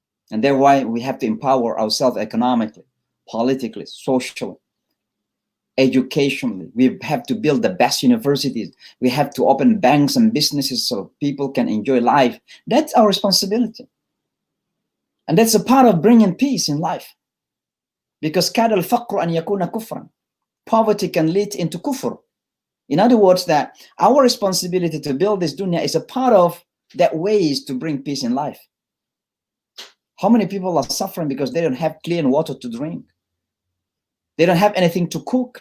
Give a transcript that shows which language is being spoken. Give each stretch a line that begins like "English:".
English: And that's why we have to empower ourselves economically, politically, socially, educationally. We have to build the best universities. We have to open banks and businesses so people can enjoy life. That's our responsibility. And that's a part of bringing peace in life. Because
Arabic: كَادَ الْفَقْرُ أَنْ يَكُونَ كُفْرًا.
English: Poverty can lead into kufr. In other words, that our responsibility to build this dunya is a part of that ways to bring peace in life. How many people are suffering because they don't have clean water to drink? They don't have anything to cook.